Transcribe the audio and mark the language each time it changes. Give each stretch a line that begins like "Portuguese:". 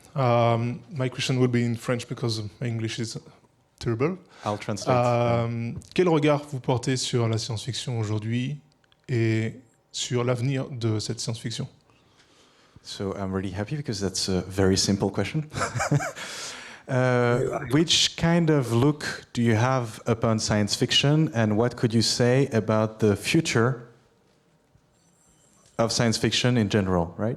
English: My question will be in French because my English is terrible. I'll translate.
French: Quel regard vous portez sur la science-fiction aujourd'hui et sur l'avenir de cette science-fiction?
English: So I'm really happy because that's a very simple question. Which kind of look do you have upon science fiction, and what could you say about the future of science fiction in general, right?